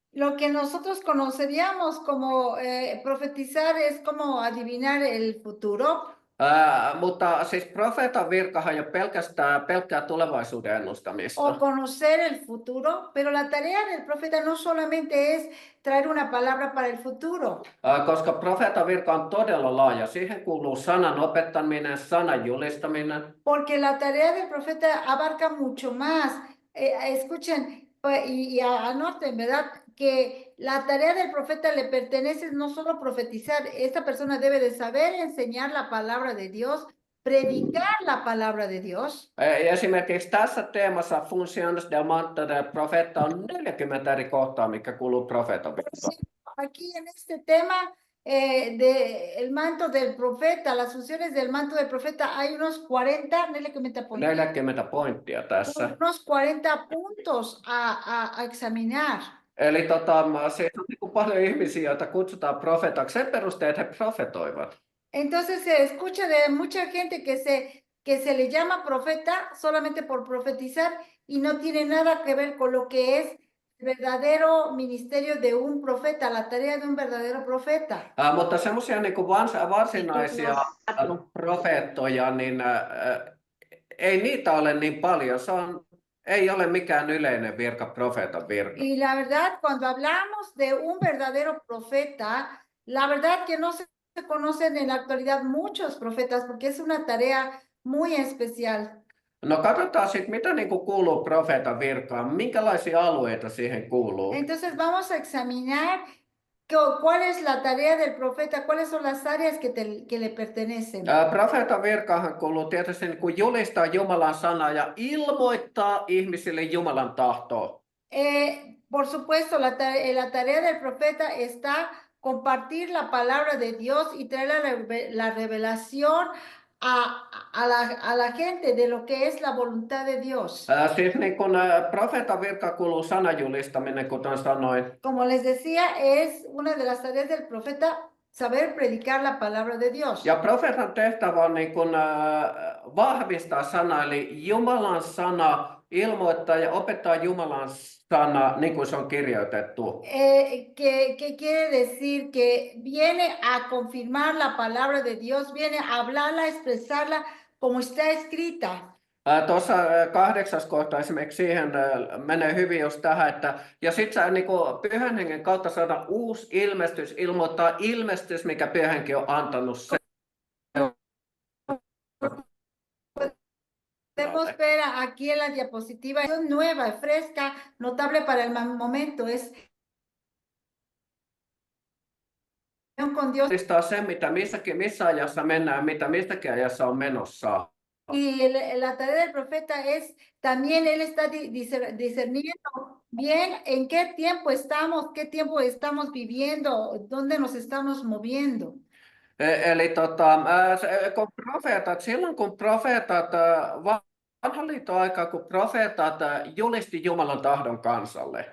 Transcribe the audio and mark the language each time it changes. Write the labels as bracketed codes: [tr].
[es] Lo que nosotros conoceríamos como profetizar es como adivinar el futuro. [fi] Mutta siis profeetan virkahan ei ole pelkkää tulevaisuuden ennustamista. [es] O conocer el futuro, pero la tarea del profeta no solamente es traer una palabra para el futuro. [fi] Koska profeetan virka on todella laaja. Siihen kuuluu sanan opettaminen, sanan julistaminen. [es] Porque la tarea del profeta abarca mucho más. Escuchen y anoten, ¿verdad? Que la tarea del profeta le pertenece no solo profetizar, esta persona debe de saber enseñar la palabra de Dios, predicar la palabra de Dios. [fi] Esimerkiksi tässä teemassa [es] Funciones del Manto del Profeta [fi] on 40 eri kohtaa, mikä kuuluu profeetan virkaan. [es] Aquí en este tema del manto del profeta, las funciones del manto del profeta, hay unos 40, [fi] 40 pointtia tässä. [es] Unos 40 puntos a examinar. [fi] Eli siis on niin paljon ihmisiä, joita kutsutaan profetaksi sen perusteella, että he profetoivat. [es] Entonces se escucha de mucha gente que se le llama profeta solamente por profetizar y no tiene nada que ver con lo que es el verdadero ministerio de un profeta, la tarea de un verdadero profeta. [fi] Mutta semmoisia niin kuin varsinaisia profeettoja, niin ei niitä ole niin paljon. Ei ole mikään yleinen virka, profeetan virka. [es] Y la verdad, cuando hablamos de un verdadero profeta, la verdad que no se conocen en la actualidad muchos profetas porque es una tarea muy especial. [fi] No katsotaan sitten, mitä niin kuin kuuluu profeetan virkaan, minkälaisia alueita siihen kuuluu. [es] Entonces vamos a examinar cuál es la tarea del profeta, cuáles son las áreas que le pertenecen. [fi] Profeetan virkaahan kuuluu tietysti niin kuin julistaa Jumalan sanaa ja ilmoittaa ihmisille Jumalan tahtoa. [es] Por supuesto, la tarea del profeta está compartir la palabra de Dios y traer la revelación a la gente de lo que es la voluntad de Dios. [fi] Siis niin kun profeetan virka kuuluu sanajulistaminen, kuten sanoin. [es] Como les decía, es una de las tareas del profeta saber predicar la palabra de Dios. [fi] Ja profeetan tehtävä on niin kun, vahvistaa sanaa, eli Jumalan sana, ilmoittaa ja opettaa Jumalan sana, niin kuin se on kirjoitettu. [es] ¿Qué quiere decir? Que viene a confirmar la palabra de Dios, viene a hablarla, a expresarla como está escrita. [fi] Tuossa 8. kohta esimerkiksi siihen menee hyvin just tähän, että ja sitten niin Pyhän Hengen kautta saada uusi ilmestys, ilmoittaa ilmestys, mikä Pyhä Henki on antanut. [es] Podemos ver aquí en la diapositiva, es nueva, fresca, notable para el momento, es con Dios. [fi] Se, mitä missä ajassa mennään, mitä mistäkin ajassa on menossa. [es] Y la tarea del profeta es también él está discerniendo bien en qué tiempo estamos viviendo, dónde nos estamos moviendo. [fi] Eli kun profeetat, silloin kun profeetat, vanhan liiton aikaa, kun profeetat julisti Jumalan tahdon kansalle.